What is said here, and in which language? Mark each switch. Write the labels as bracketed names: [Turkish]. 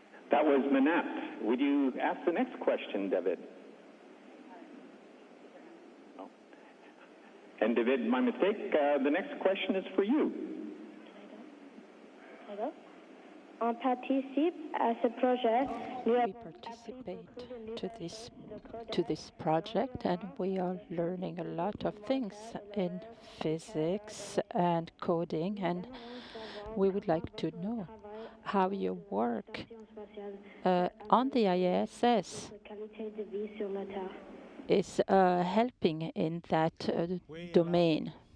[English] That was Manette. Would you ask the next question, David? No. And David, my mistake, the next question is for you. Can I go? [French] On participe à ce projet. [English] We participate to this project, and we are learning a lot of things in physics and coding, and we would like to know how you work on the ISS is helping in that domain.